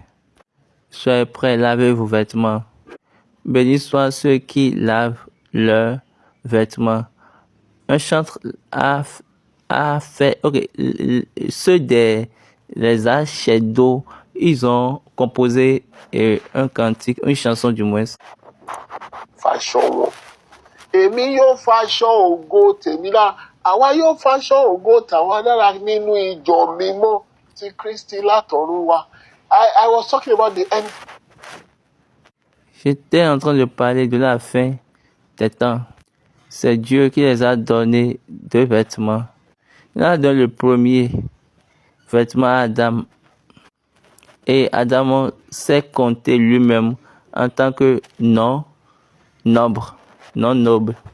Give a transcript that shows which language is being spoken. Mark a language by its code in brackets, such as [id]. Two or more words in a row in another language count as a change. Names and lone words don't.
[fr] Soyez prêts, lavez vos vêtements. Bénis soient ceux qui lavent leurs vêtements. Un chantre a fait, ceux les archers d'eau, ils ont composé un cantique, une chanson du moins. [yo] Faṣọ wọn èmi yóò faṣọ ògo tèmi lára àwa yóò faṣọ ògo tàwa lára nínú ìjọ mímọ́ ti Kristi látọ̀run wá. [en] I was talking about the end. [fr] J'étais en train de parler de la fin des temps. C'est Dieu qui les a donné deux vêtements. Il a donné le premier vêtement à Adam. Et Adam s'est compté lui-même en tant que non noble.